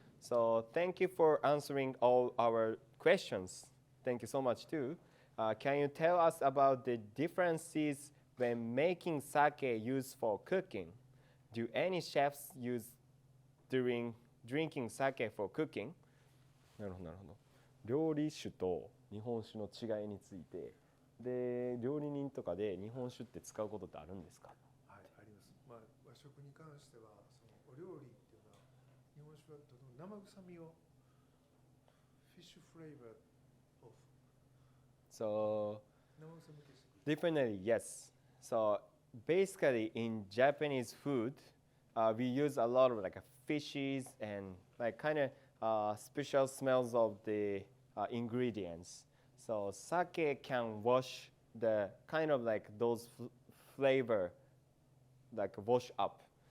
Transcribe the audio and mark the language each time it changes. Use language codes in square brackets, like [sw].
[en] So thank you for answering all our questions. Thank you so much too. Can you tell us about the differences when making sake used for cooking? Do any chefs use during drinking sake for cooking? [ja] なるほどなるほど。料理酒と日本酒の違いについて、で料理人とかで日本酒って使うことってあるんですか？はい、あります。まあ和食に関してはそのお料理っていうのは日本酒はとても生臭みをフィッシュフレーバー [en] So definitely yes. So basically in Japanese food, we use a lot of like fishes and like kind of special smells of the ingredients. So sake can wash the kind of like those flavor, like wash up.